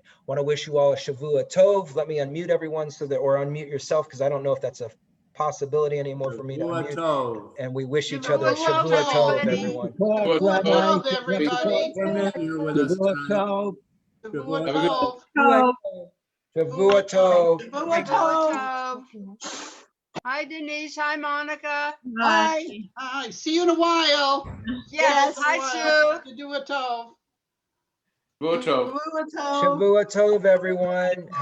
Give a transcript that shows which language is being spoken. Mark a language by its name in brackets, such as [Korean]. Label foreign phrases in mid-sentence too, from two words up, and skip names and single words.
[English] Want to wish you all a [Hebrew] Shavua Tov. [English] Let me unmute everyone so that, or unmute yourself, because I don't know if that's a possibility anymore for me to [Hebrew] Shavua [English] unmute. [Hebrew] Tov. [English] And we wish each other a [Hebrew] Shavua Shavua Tov, [English] everybody. everyone. [Hebrew] Shavua Shavua Tov. Tov, [English] everybody. For being here with us tonight. [Hebrew] Shavua [English] Have a good [Hebrew] Tov. Shavua Tov. Shavua Tov. [English] Hi Denise, hi Monica. Hi. Hi, see you in a while. Yes, hi Sue. [Hebrew] Shavua Tov. Shavua Tov. Shavua Tov, [English] everyone.